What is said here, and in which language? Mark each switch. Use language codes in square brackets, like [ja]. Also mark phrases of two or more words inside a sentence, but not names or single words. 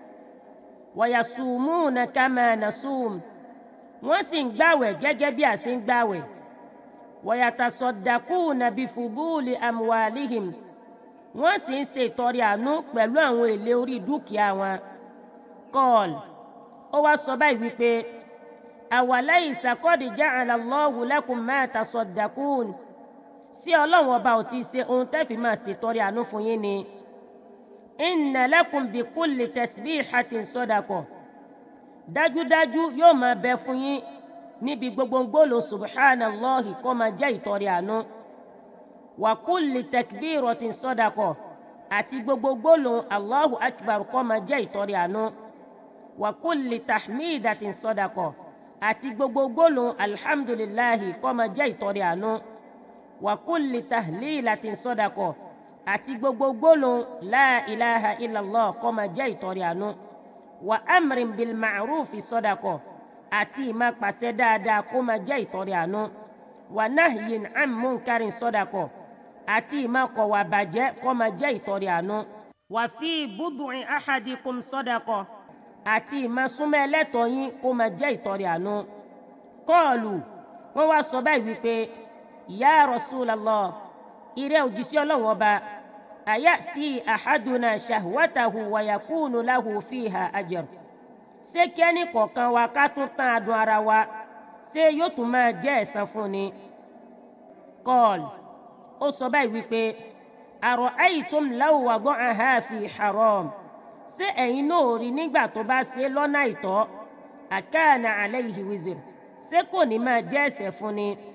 [ar] ويصومون كما نصوم [yo] wọ́n sì ń gbàwẹ̀ gẹ́gẹ́ bí a ṣe ń gbàwẹ̀. [ar] ويتصدقون بفضول أموالهم [yo] wọ́n sì ń ṣe ìtọrẹ àánú pẹ̀lú àwọn èlé orí dúkìá wọn. qal ó wá sọ báyìí wípé [ar] أوليس قد جعل الله لكم ما تصدقون [yo] sí Ọlọ́run ọba ò ti ṣe ohun tẹ́ fi máa ṣètọrẹ àánú fún yín ni. [ar] إن لكم بكل تسبيحة صدقة [yo] dájúdájú yóò máa bẹ fún yín níbi gbogbo gbólóhùn subhanallahi kó máa jẹ́ ìtọrẹ àánú. [ar] وكل تكبيرة صدقة [yo] àti gbogbo gbólóhùn [ar] الله أكبر [yo] kó máa jẹ́ ìtọrẹ àánú. [ar] وكل تحميدة صدقة [yo] àti gbogbo gbólóhùn alhamdulillahi kó máa jẹ́ ìtọrẹ àánú. [ar] وكل تهليلة صدقة [yo] àti gbogbo gbólóhùn [ar] لا إله إلا الله [yo] kó máa jẹ́ ìtọrẹ àánú. [ar] وأمر بالمعروف صدقة [yo] àti ìmá pàṣẹ dáadáa kó máa jẹ́ ìtọrẹ àánú. [ar] ونهي عن منكر صدقة [yo] àti ìmá kọ̀wà bàjẹ́ kó máa jẹ́ ìtọrẹ àánú. [ar] وفي بضع أحدكم صدقة [yo] àti ìmá súnmọ́ ẹlẹ́tọ̀ọ́ yín kó máa jẹ́ ìtọrẹ àánú. qalu wọ́n wá sọ báyìí wípé [ar] يا رسول الله [yo] ìrẹ́ òjíṣẹ́ Ọlọ́run ọba [ar] أيأتي أحدنا شهوته ويكون له فيها أجر [yo] ṣé kí ẹnì kọ̀ọ̀kan wa ká tún tán adùn ara wa ṣé yóò tún máa jẹ́ ẹ̀san fún ni. qal ó sọ báyìí wípé [ar] أرأيتم لو وضعها في حرام [yo] ṣé ẹ̀yin náà rí nígbà tó bá ṣe lọ́nà àìtọ́ [ar] أكان عليه وزر [yo] ṣé kò ní máa jẹ́ ẹ̀ṣẹ̀ fún ni.